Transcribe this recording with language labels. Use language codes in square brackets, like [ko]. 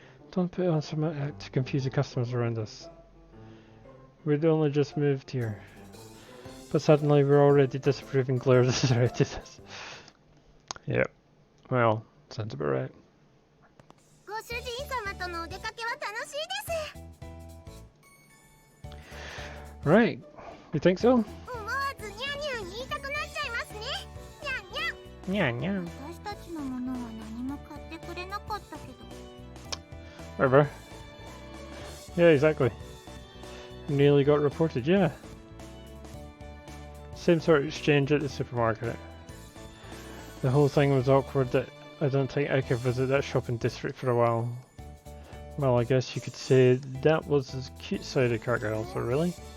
[en] Don't put on some act to confuse the customers around us. We'd only just moved here. But suddenly we're already disapproving glares directed at us. Yep. Well, sounds about right. [ja] ご主人様とのお出かけは楽しいです。 [en] Right. You think so? [ja] 思わずニャンニャン言いたくなっちゃいますね。ニャンニャン。 [en] Yeah, yeah. [ja] 私たちのものは何も買ってくれなかったけど。 [en] Whatever. Yeah, exactly. Nearly got reported, yeah. Same sort of exchange at the supermarket. The whole thing was awkward that I don't think I could visit that shopping district for a while. Well, I guess you could say that was the cute side of Cargill, so really?